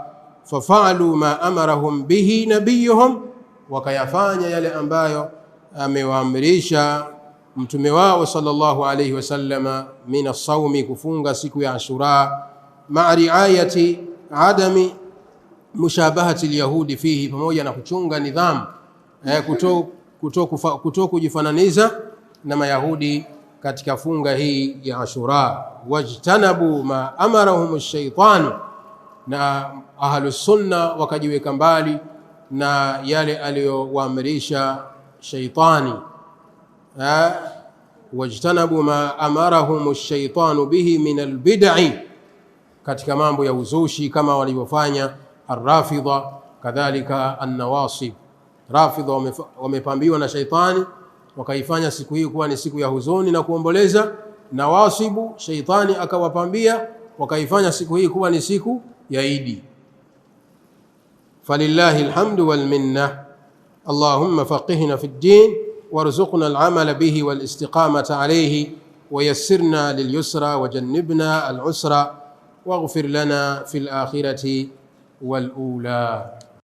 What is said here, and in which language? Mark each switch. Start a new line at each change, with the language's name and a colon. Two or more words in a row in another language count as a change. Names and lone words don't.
Arabic: ففعلوا ما أمرهم به نبيهم,
Swahili: wakayafanya yale ambayo amewaamrisha mtume wao
Arabic: صلى الله عليه وسلم من الصوم,
Swahili: kufunga siku ya Ashura,
Arabic: مع رعاية عدم مشابهة اليهود فيه,
Swahili: pamoja na kuchunga nidhamu kuto kujifananiza na Mayahudi katika funga hii ya Ashura.
Arabic: واجتنبوا ما أمرهم الشيطان,
Swahili: na
Arabic: أهل السنة
Swahili: wakajiweka mbali na yale aliyowaamrisha shaytani.
Arabic: واجتنبوا ما أمرهم الشيطان به من البدع,
Swahili: katika mambo ya uzushi kama walivyofanya ar-Rafidha, kadhalika an-Nawasib. Rafidha wamepambiwa na shaitani wakaifanya siku hii kuwa ni siku ya huzuni na kuomboleza. Nawasibu, shaitani akawapambia wakaifanya siku hii kuwa ni siku ya Idi.
Arabic: فلله الحمد والمنة. اللهم فقهنا في الدين وارزقنا العمل به والاستقامة عليه ويسرنا لليسرى وجنبنا العسرى واغفر لنا في الآخرة والأولى.